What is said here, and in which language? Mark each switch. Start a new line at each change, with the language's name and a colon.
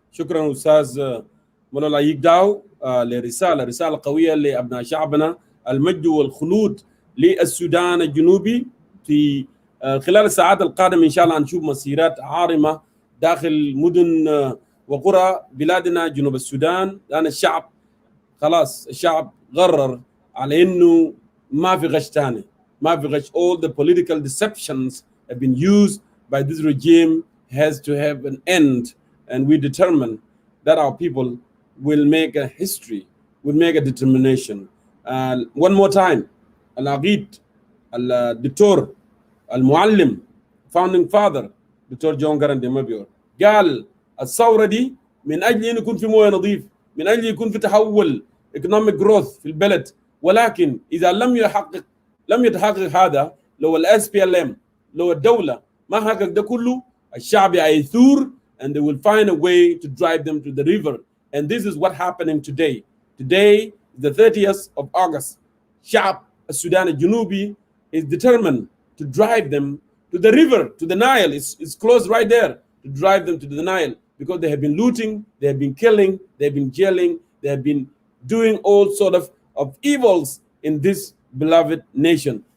Arabic: شكرا استاذ مولانا يقداو رسالة قوية لأبناء شعبنا، المجد والخلود للسودان الجنوبي. في خلال الساعات القادمة إن شاء الله نشوف مسيرات عارمة داخل مدن وقرى بلادنا جنوب السودان، لأن الشعب خلاص، الشعب قرر على إنه ما في غش تاني، ما في غش.
English: all the political deceptions have been used by this regime has to have an end, and we determine that our people will make a history, will make a determination. One more time,
Arabic: العقيد الدكتور المعلم
English: founding father
Arabic: دكتور جون جراندي مبيور قال الثورة دي من أجل أن يكون في موية نظيف، من أجل يكون في تحول
English: economic growth
Arabic: في البلد. ولكن إذا لم يتحقق هذا، لو الاس بي ال ام، لو الدولة ما حقق ده كله، الشعب هيثور
English: and they will find a way to drive them to the river. And this is what happening today. Today, the 30th of August,
Arabic: شعب السودان الجنوبي
English: is determined to drive them to the river, to the Nile. It's close right there, to drive them to the Nile, because they have been looting, they have been killing, they have been jailing, they have been doing all sort of evils in this beloved nation.